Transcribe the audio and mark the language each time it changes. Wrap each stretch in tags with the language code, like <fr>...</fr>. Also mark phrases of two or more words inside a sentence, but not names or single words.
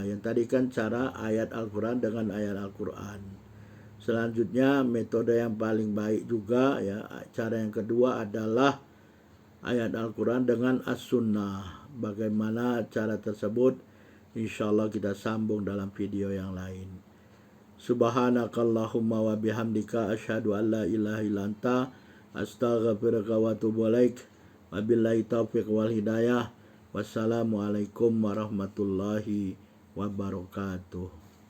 <id>Yang tadi kan cara ayat Al-Quran dengan ayat Al-Quran. Selanjutnya metode yang paling baik juga, ya, cara yang kedua adalah ayat Al-Quran dengan As-Sunnah. Bagaimana cara tersebut, insyaallah kita sambung dalam video yang lain.</id> <ar>سبحانك اللهم وبحمدك أشهد أن لا إله إلا أنت أستغفرك وأتوب إليك. وبالله التوفيق والهداية. والسلام عليكم ورحمة الله وبركاته.</ar>